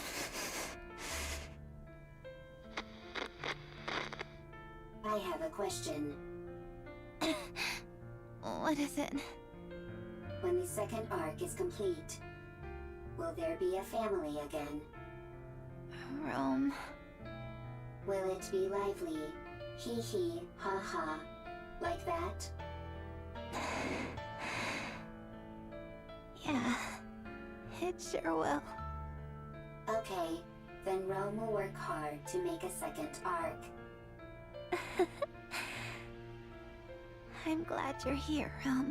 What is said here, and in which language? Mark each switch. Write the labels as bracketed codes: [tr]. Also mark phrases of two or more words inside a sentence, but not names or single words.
[en] I have a question. What is it? When the second arc is complete, will there be a family again? Rome. Will it be lively? Hee hee, ha ha, like that? Yeah, it sure will. Okay, then Rome will work hard to make a second arc. I'm glad you're here, Rome.